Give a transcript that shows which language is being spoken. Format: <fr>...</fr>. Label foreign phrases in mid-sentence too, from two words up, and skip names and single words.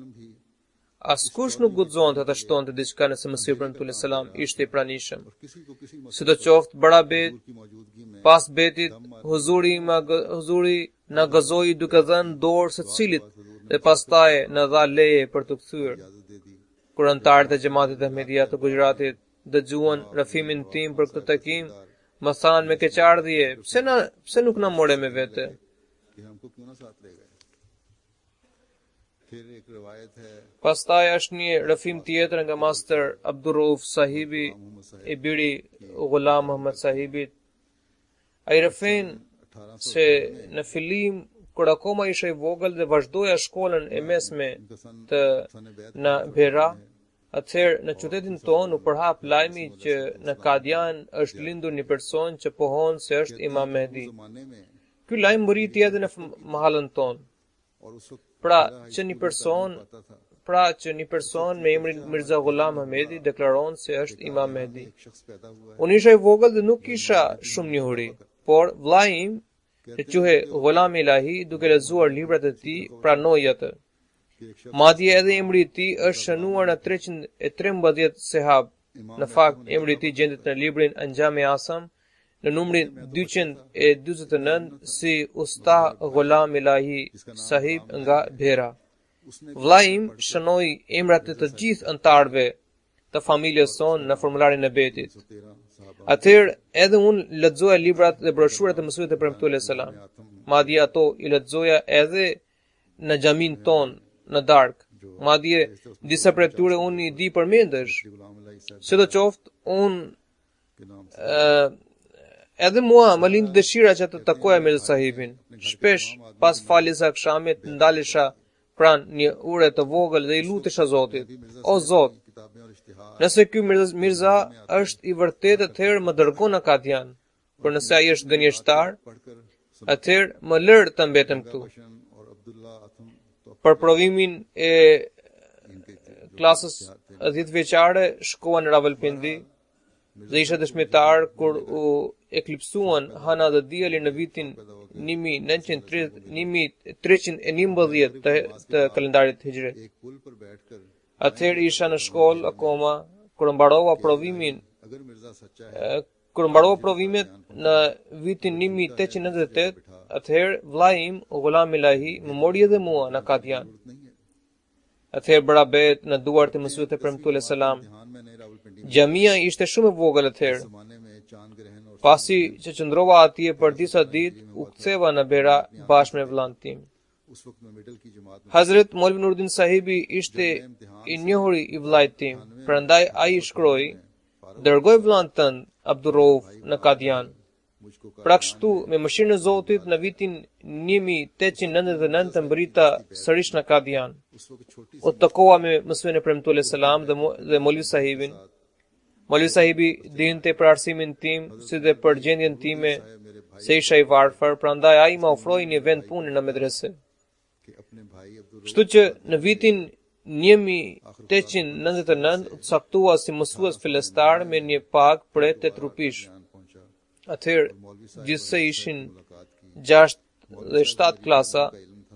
<sq>Askush nuk guxonte të shtonte diçka nëse Mesihu premtuar</sq> <ar>عليه السلام</ar> <sq>ishte i pranishëm. Sidoqoftë bara bet, pas betit, huzuri na gëzoi duke dhënë dorë secilit dhe pastaj në dha leje për të kthyer.</sq> <ur>اجازت دے دی.</ur> <sq>Kur anëtarët e Xhamatit Ahmedia të Gujaраtit dëgjuan rafimin tim për këtë takim, më thanë me keqardhje, pse nuk na more me vete?</sq> <ur>کہ ہم کو کیوں نہ ساتھ لے گئے. پھر ایک روایت ہے</ur> <sq>Pastaj është një rafim tjetër nga Master Abdurrauf Sahibi, i biri Ghulam Muhammad Sahibit. Ai rafin 1800 se në fillim kur akoma isha i vogël dhe vazhdoja shkollën e mesme të në Bera, atëherë në qytetin tonë u përhap lajmi që në Kadian është lindur një person që pohon se është Imam Mehdi.</sq> <ur>زمانے میں</ur> <sq>Ky lajm mbriti edhe në mahallën tonë.</sq> <ur>اور اس وقت</ur> <sq>Pra që një person me emrin Mirza Ghulam Ahmedi deklaron se është Imam Mehdi.</sq> <ur>ایک شخص پیدا ہوا ہے</ur> <sq>Unë isha i vogël dhe nuk kisha shumë njohuri, por vllai im, që quhej Ghulam Ilahi, duke lexuar librat e tij, pranoi atë.</sq> <ur>کہ ایک شخص</ur> <sq>Madje edhe emri i tij është shënuar në 313 sehab. Në fakt, emri i tij gjendet në librin Anjam-e Asam në numrin 249 si Usta Ghulam Ilahi Sahib nga Bhera.</sq> <ur>उसने</ur> <sq>Vllai im shënoi emrat e të gjithë antarëve të familjes sonë në formularin e betit.</sq> <ur>13 साहबा</ur> <sq>Atëherë edhe unë lexoja librat dhe broshurat e mësuesve të premtuar</sq> <ar>عليه السلام.</ar> <sq>Madje ato i lexoja edhe në xhamin ton në darkë. Madje disa prej tyre unë i di përmendesh.</sq> <ur>गुलाम अल्लाह साहब</ur> <sq>Sidoqoftë unë</sq> <ur>کے نام سے</ur> <sq>edhe mua më lindi dëshira që të takoja Mirza Sahibin. Shpesh pas faljes së akşamit ndalesha pranë një ure të vogël dhe i lutesha Zotit: O Zot,</sq> <ur>کتابیں اور اشتہار</ur> <sq>nëse ky Mirza është i vërtetë, atëherë më dërgon në Kadian. Por nëse ai është gënjeshtar,</sq> <ur>पढ़कर</ur> <sq>atëherë më lër të mbetem këtu.</sq> <ur>بشن اور عبداللہ آتھم تو</ur> <sq>Për provimin e klasës 10 vjeçare shkova në Rawalpindi dhe isha dëshmitar kur u eklipsuan Hana dhe Diali në vitin 1311 të kalendarit hijri.</sq> <ur>ایک پل پر بیٹھ کر</ur> <sq>Atëherë isha në shkollë akoma kur mbarova provimin</sq> <ur>اگر مرزا سچا ہے</ur> <sq>kur mbarova provimet në vitin 1898, atëherë vllai im Ghulam Ilahi më mori edhe mua në Kadian.</sq> <ur>نہیں ہے</ur> <sq>Atëherë bëra bet në duart e mësuesve të premtuar</sq> <ar>عليه السلام.</ar> <ur>دھیان میں نہیں راولپنڈی</ur> <sq>Xhamia ishte shumë e vogël atëherë.</sq> <ur>زمانے میں چاند گرہن اور</ur> <sq>Pasi që qëndrova atje për disa ditë, u ktheva në Bera bashkë me vllain tim.</sq> <ur>اس وقت میں مڈل کی جماعت میں</ur> <sq>Hazret Maulvi Nuruddin Sahibi ishte i njohuri i vllait tim, prandaj ai shkroi: "Dërgoj vllain tënd Abdurrauf në Kadian."</sq> <ur>मुझको</ur> <sq>Pra kështu, me mëshirën e Zotit, në vitin 1899 të mbrita sërish në Kadian.</sq> <ur>اس وقت چھوٹی</ur> <sq>U takova me mësuesin e premtuar</sq> <ar>عليه السلام</ar> <sq>dhe Maulvi Sahibin. Maulvi Sahibi dinte për arsimin tim, si dhe për gjendjen time,</sq> <ur>میرے بھائی</ur> <sq>se isha i varfër, prandaj ai më ofroi një vend pune në medrese.</sq> <ur>کے اپنے بھائی عبدل</ur> <sq>Kështu që në vitin 1899 u caktua si mësues fillestar me një pagë për 8 rupish.</sq> <ur>جان پہنچا</ur> <sq>Atëherë, gjithsej ishin</sq> <ur>ملاقات کی</ur> <sq>6 dhe 7 klasa,</sq> <ur>کا علم تھا</ur>